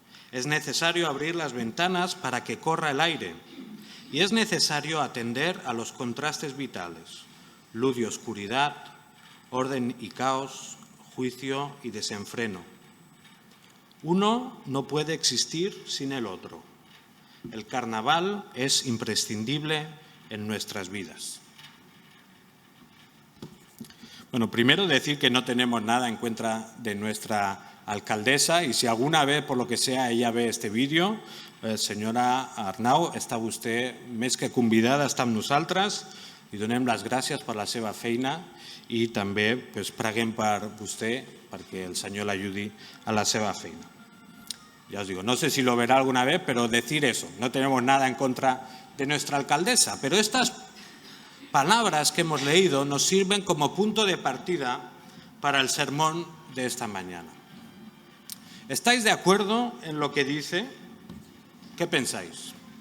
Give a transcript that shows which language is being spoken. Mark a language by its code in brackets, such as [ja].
[es] Es necesario abrir las ventanas para que corra el aire y es necesario atender a los contrastes vitales, luz y oscuridad, orden y caos, juicio y desenfreno. Uno no puede existir sin el otro. El carnaval es imprescindible en nuestras vidas. Bueno, primero decir que no tenemos nada en contra de nuestra alcaldesa y si alguna vez, por lo que sea, ella ve este vídeo, [ca] senyora Arnau, està vostè més que convidada a estar amb nosaltres i donem les gràcies per la seva feina i també preguem per vostè perquè el Senyor l'ajudi a la seva feina. [es] Ya os digo, no sé si lo verá alguna vez, pero decir eso, no tenemos nada en contra de nuestra alcaldesa, pero estas palabras que hemos leído nos sirven como punto de partida para el sermón de esta mañana. ¿Estáis de acuerdo en lo que dice? ¿Qué pensáis?